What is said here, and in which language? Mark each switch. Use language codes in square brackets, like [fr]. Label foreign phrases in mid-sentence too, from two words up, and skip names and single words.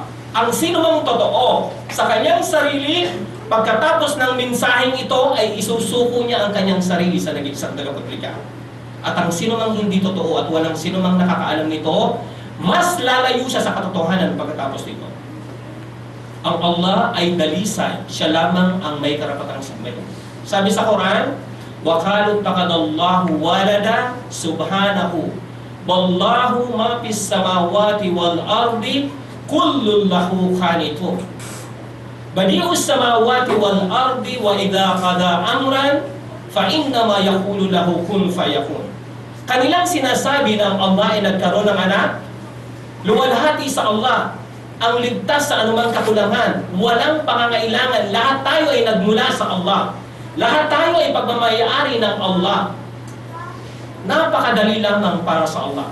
[tl] Ang sinumang totoo sa kanyang sarili, pagkatapos ng mensaheng ito ay isusuko niya ang kanyang sarili sa nag-iisang tagapaglikha. At ang sinumang hindi totoo at walang sinumang nakakaalam nito, mas lalayo siya sa katotohanan pagkatapos nito. Ang Allah ay dalisay, siya lamang ang may karapatang sambahin. Sabi sa Quran, [ar] وَقَالُوا اتَّخَذَ اللَّهُ وَلَدًا سُبْحَانَهُ وَاللَّهُ مَا فِي السَّمَاوَاتِ وَالْأَرْضِ كُلٌّ لَّهُ قَانِتُونَ بَدِيعُ السَّمَاوَاتِ وَالْأَرْضِ وَإِذَا قَضَى أَمْرًا فَإِنَّمَا يَقُولُ لَهُ كُن فَيَكُونُ. [tl] Kanilang sinasabi na ang Allah ay nagkaroon ng anak, luwalhati sa Allah ang ligtas sa anumang kakulangan, walang pangangailangan. Lahat tayo ay nagmula sa Allah. Lahat tayo ay pagmamayari ng Allah. Napakadali lamang para sa Allah.